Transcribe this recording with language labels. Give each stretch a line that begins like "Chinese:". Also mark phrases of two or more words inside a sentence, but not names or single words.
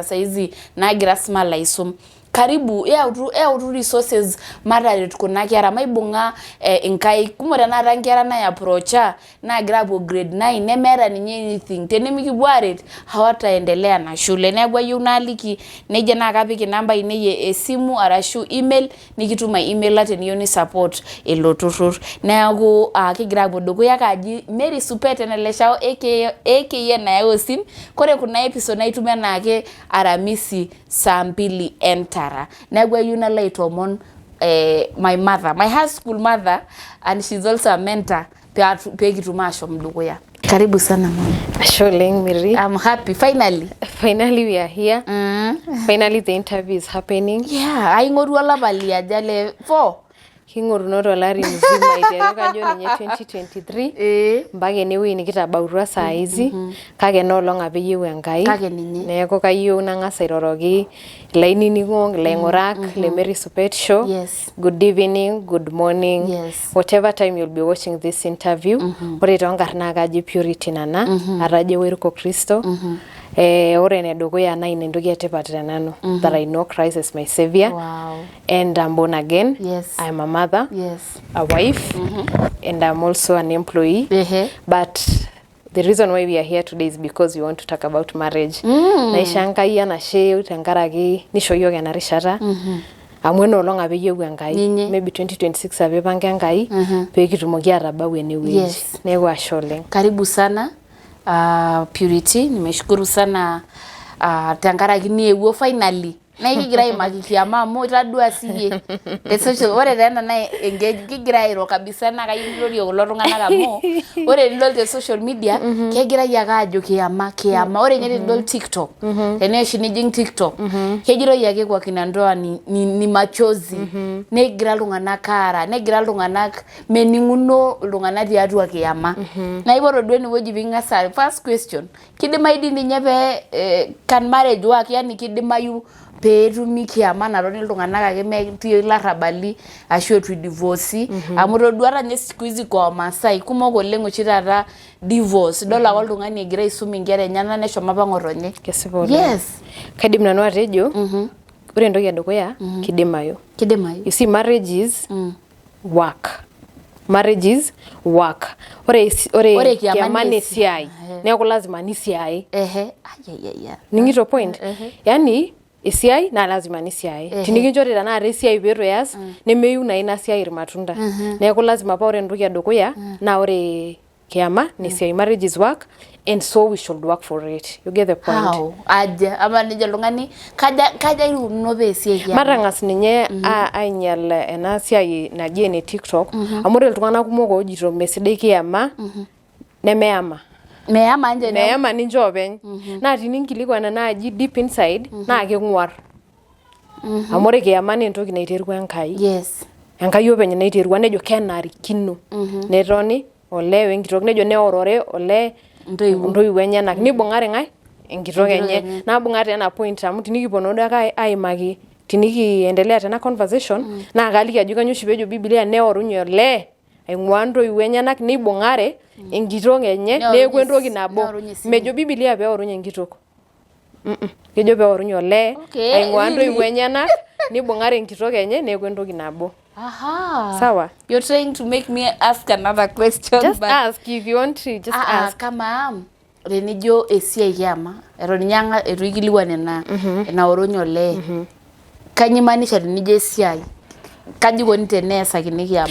Masai: saizi nagira small aisum karibu yautu resources mataret kuna kera maibung'a inkaik kumok tenakata nkera nai-approacha nagira apuo grade 9 nemeeta ninye anything tenemikipuo aret hawataendelea na shule neeku ayieu naaliki nejia naa kapik inamba ainei esimu arashu email nikitum email teniyieu ni support ilo turrur neeku kigira apuo dukuya kaji Mary Supeet eneleshao aka nayau osim kore kuna episode naitum enaake aramisi saa 2 entara neeku ayieu nalo aitomon
English: my mother my high school mother and she's also a mentor
Masai: pekitum ashom dukuya
Swahili: karibu sana mama
Masai: Asholeng Miri
English: I'm happy finally we are here finally the interview is happening
Masai: aing'oru olapa liajale 4 king'orunoto olari mzima iteru kajo ninye 2023 mpaka enewueji nikitabautua
Swahili: saa hizi
Masai: kake enoolong apa eyieu Enkai neeku kayieu nang'as airoroki ilainining'ok ilaing'urak le Mary Supeet show
English: good evening good morning whatever time you'll be watching this interview
Masai: ore toonkarn naa kaji Purity nana atajo werko Kristo ore enedukuya naa ina entoki etipat tenanu
English: that I know Christ as my savior and I'm born again I'm a mother a wife and I'm also an employee but the reason why we are here today is because we want to talk about marriage
Masai: naisha Enkai anashe tenkaraki nisho yiok ena rishata amu enoolong apa eyieu Enkai maybe 2026 apa ipanga Enkai pekitumoki atabau enewueji neeku ashe oleng
Swahili: karibu sana Purity nimeshukuru sana
Masai: tenkaraki niewuo finally na ikigira aimaki kiama amu itadua siye social ore tena na engage kigira airo kabisa na kayiolori kulo tung'anak amu ore nidol te
English: social media
Masai: kegira yaka ajo kiama ore nyeri nidol TikTok teneshi nijing TikTok kejiro yake
Swahili: kwa Kina Ndoa ni machozi
Masai: negira iltung'anak ara negira iltung'anak mening'uno iltung'anak tiatua kiama na ipoto duo eniwueji ping'asa
English: first question
Masai: kidimaidi ninye pe
English: can marriage work
Masai: yani kidimayu peetumi kiama natoni iltung'anak ake metii larrabali ashu etu divorce amu toduata nye
Swahili: siku hizi kwa
Masai: Maasai kumok oleng oshi taata divorce idol ake oltung'ani egira aisum inkera enyenak neshomo apa ng'otonye kesipa oleng kaidim nanu atejo ore entoki edukuya kidimayu
English: you see marriage is work
Masai: ore kiama ni siai neeku lazima ni siai ningito point yani esiai na lazima ni siai tinikinjori tanakata esiai peetu eas nemeyieu na ina siai irmatunda neeku lazima pa ore entoki edukuya na ore kiama nesiai
English: marriage is work and so we should work for it. You get the point? How?
Masai: Aja ama nije lungani kaja iruno besiai kiama. Matangas ninye ainyal ena siai naji ene TikTok amore iltung'anak kumok ojito mesidai kiama nemeama. Meama nje ne. Meama ninje openy. Na tininkilikuana naaji
English: deep inside
Masai: naa keng'uar. Amore kiama naa entoki naiterua Enkai.
English: Yes.
Masai: Enkai openy naiterua nejo kenarikino. Netoni olewe enkitok nejo neorore ole ntoiwuo enyenak nibung'are ng'ae enkitok enye. Nabung'ate ena point amu tinikipono ake aimaki tinikiendelea tena conversation naa kaliki ajo kanyo oshi peejo Biblia neorunye ole aing'ua ntoiwuo enyenak nibung'are enkitok enye neeku entoki nabo. Mejo Biblia peorunye enkitok. Kejo peorunye ole aing'ua ntoiwuo enyenak nibung'are enkitok enye neeku entoki nabo. Aha.
Swahili: Sawa.
English: You're trying to make me ask another question. Just ask if you want to. Just ask.
Masai: Kama renijo esiai kiama eronyanga etuikiliwan ena oronyo le. Kanyimanisha renijo esiai. Kaji koni teneesakini kiama.